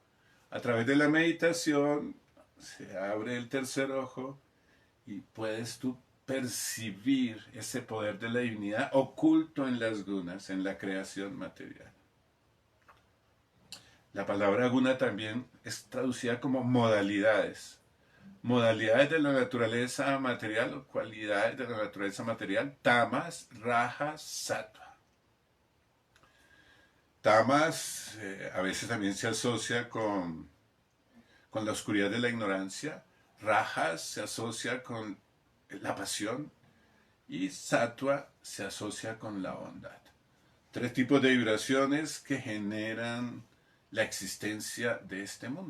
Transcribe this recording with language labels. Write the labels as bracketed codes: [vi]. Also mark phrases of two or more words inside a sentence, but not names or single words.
[es] A través de la meditación se abre el tercer ojo y puedes tú percibir ese poder de la divinidad oculto en las gunas, en la creación material. La palabra guna también es traducida como modalidades. Modalidades de la naturaleza material o cualidades de la naturaleza material, [sa] tamas, rajas, sattva. [es] Tamas a veces también se asocia con la oscuridad de la ignorancia. Rajas se asocia con la pasión. Y sattva se asocia con la bondad. Tres tipos de vibraciones que generan la existencia de este mundo.